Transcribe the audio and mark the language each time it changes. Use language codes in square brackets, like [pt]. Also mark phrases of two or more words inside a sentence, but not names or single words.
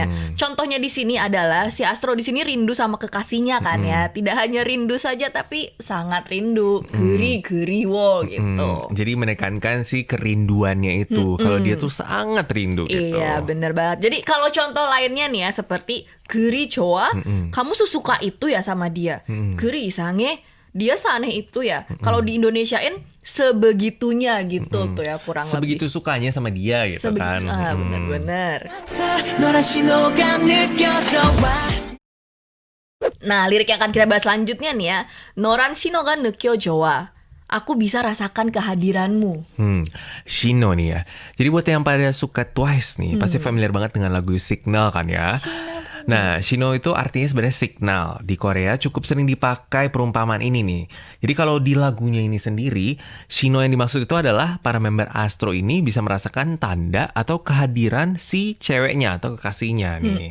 [id] Contohnya di sini adalah si Astro di sini rindu sama kekasihnya kan ya. Tidak hanya rindu saja tapi sangat rindu. 그리워 gitu. Jadi menekankan si kerinduannya itu. Kalau dia tuh sangat rindu gitu. Iya bener banget. Jadi kalau contoh lainnya nih ya seperti [ko] 그리 좋아, [id] kamu suka itu ya sama dia. [ko] 그리 이상해, [id] dia seaneh itu ya. Kalau di Indonesiain sebegitunya gitu tuh ya kurang Sebegitu lebih. sukanya sama dia gitu kan. Bener-bener. Nah, lirik yang akan kita bahas selanjutnya nih ya. [ko] 너란 신호가 느껴져와. [id] Aku bisa rasakan kehadiranmu. Shino nih ya. Jadi buat yang pada suka Twice nih, pasti familiar banget dengan lagu Signal kan ya. Nah, Shino itu artinya sebenarnya signal. Di Korea cukup sering dipakai perumpamaan ini nih. Jadi kalau di lagunya ini sendiri, Shino yang dimaksud itu adalah para member Astro ini bisa merasakan tanda atau kehadiran si ceweknya atau kekasihnya nih.